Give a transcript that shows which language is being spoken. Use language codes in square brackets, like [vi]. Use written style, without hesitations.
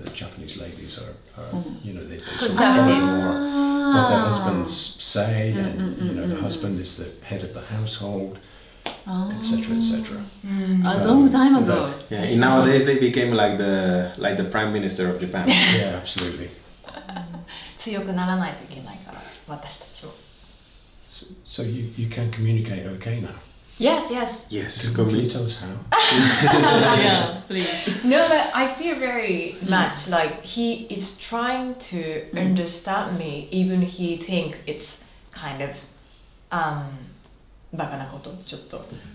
[en] That Japanese ladies are they sort of follow more what their husbands say, and the husband is the head of the household, etc., etc. A long time ago. Yeah. And nowadays they became like the prime minister of Japan. Yeah, absolutely. [ja] 強くならないといけないから、私たちも。 [en] So you can communicate okay now. Yes, yes. Yes. Can you tell us how? Yeah, please. No, but I feel very much like he is trying to understand me, even he think it's kind of [ja] バカなことちょっと。